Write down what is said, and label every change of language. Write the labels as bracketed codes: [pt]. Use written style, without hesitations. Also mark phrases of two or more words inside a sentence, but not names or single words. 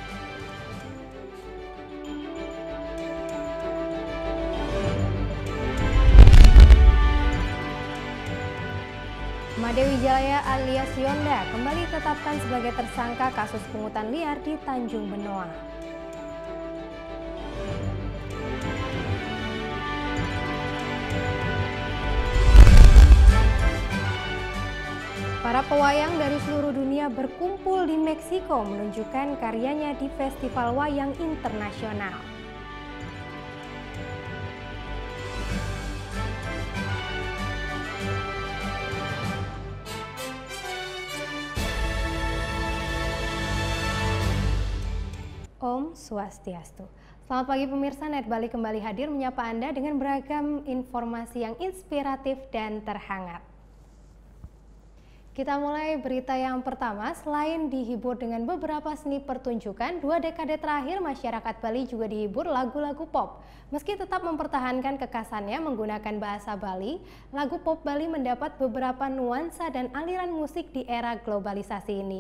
[id] Made Wijaya alias Yonda kembali ditetapkan sebagai tersangka kasus pungutan liar di Tanjung Benoa. Para pewayang dari seluruh dunia berkumpul di Meksiko menunjukkan karyanya di Festival Wayang Internasional. Om Swastiastu. Selamat pagi pemirsa, Net Bali kembali hadir menyapa Anda dengan beragam informasi yang inspiratif dan terhangat. Kita mulai berita yang pertama. Selain dihibur dengan beberapa seni pertunjukan, 2 dekade terakhir masyarakat Bali juga dihibur lagu-lagu pop. Meski tetap mempertahankan kekhasannya menggunakan bahasa Bali, lagu pop Bali mendapat beberapa nuansa dan aliran musik di era globalisasi ini.